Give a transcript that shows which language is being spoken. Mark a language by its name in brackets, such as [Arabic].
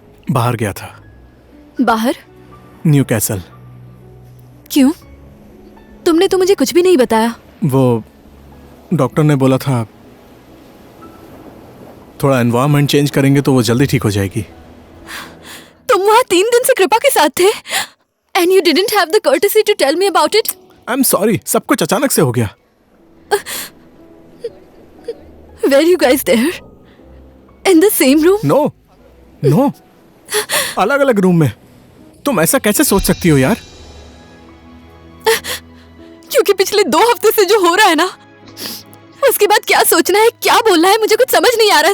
[Hindi] बाहर गया था, बाहर? New castle. क्यों? तुमने तो मुझे कुछ भी नहीं बताया। वो डॉक्टर ने बोला था थोड़ा एनवायरनमेंट चेंज करेंगे तो वो जल्दी ठीक हो जाएगी। तुम वहाँ 3 दिन से कृपा के साथ थे [English] and you didn't have the courtesy to tell me about it? I am sorry, [Hindi] सब कुछ अचानक से हो गया। [English] Were you guys there? In the same room? No no, [Hindi] अलग अलग रूम में। तुम ऐसा कैसे सोच सकती हो यार? क्योंकि पिछले 2 हफ्ते से जो हो रहा है ना, उसके बाद क्या सोचना है, क्या बोलना है, मुझे कुछ समझ नहीं आ रहा है।